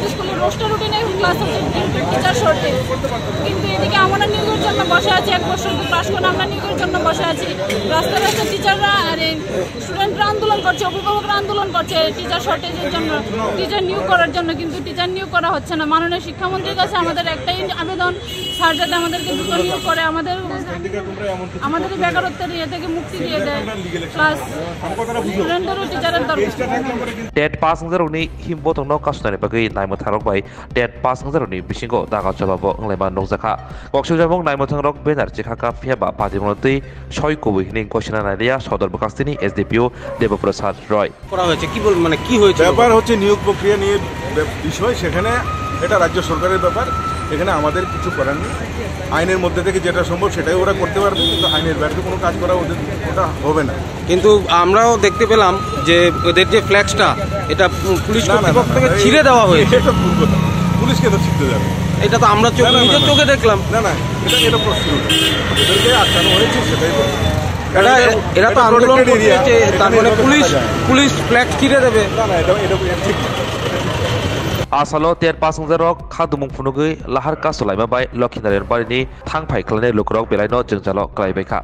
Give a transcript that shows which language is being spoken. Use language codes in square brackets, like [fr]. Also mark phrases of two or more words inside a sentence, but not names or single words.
[bn] স্কুলের রোস্টার রুটিনে ক্লাস আছে [en] teacher shortage [bn] কিন্তু এদিকে আমরা নিয়োগের জন্য বসে আছি 1 বছর পাস করে আমরা নিয়োগের জন্য বসে আছি রাস্তায় টিচাররা আর স্টুডেন্টরা আন্দোলন করছে অভিভাবকরা আন্দোলন করছে [en] teacher shortage [bn] জন্য টিচার নিয়োগ করার জন্য কিন্তু টিচার নিয়োগ করা হচ্ছে না মাননীয় শিক্ষামন্ত্রীর কাছে আমাদের একটাই আবেদন স্যার যাতে আমাদেরকে দ্রুত নিয়োগ করে আমাদের বেকারত্বের ইয়ে থেকে মুক্তি দিয়ে দেয় [en] plus student teacher [bn] দরকার [trp] tet pass engjaroni himbotongno kasnani bagai naima thangrok bai tet pass engjaroni bisingo daga jawabo englaiba nokjaka kokshul jamung naima thangrok banner chikhaka phiaba patimonotei soi kobui hini ঘোষণা নাইয়া সদর বকাস্তিনি এসডিপিও দেবপ্রসাদ রয় [bn] করা হয়েছে কি বল মানে কি হয়েছে ব্যাপার হচ্ছে নিয়োগ প্রক্রিয়া নিয়ে বিষয় সেখানে এটা রাজ্য সরকারের ব্যাপার এখানে আমাদের কিছু করার নেই আইনের মধ্যে থেকে যেটা সম্ভব সেটাই ওরা করতে পারবে কিন্তু আইনের বাইরে কোনো কাজ করা ওটা হবে না কিন্তু আমরাও দেখতে পেলাম যে ওদের যে ফ্ল্যাক্সটা এটা পুলিশ কর্তৃপক্ষ থেকে ছিঁড়ে দেওয়া হয়েছে এটা ভুল কথা পুলিশকে তো ছিঁড়তে যাবে এটা তো আমরা নিজের চোখে দেখলাম না এটা প্রশ্ন এদেরকে আটকানো হয়েছে সেটাই এরা তো আন্দোলন করছে তার মানে পুলিশ ফ্ল্যাগ ছিঁড়ে দেবে না এটা ঠিক [trp] asalo ter pasung jarok khadumung phunugui lahar kasolaima bai Lokhinaren bari ni thangphai khlane lukrok belai no jengjalo klaibai kha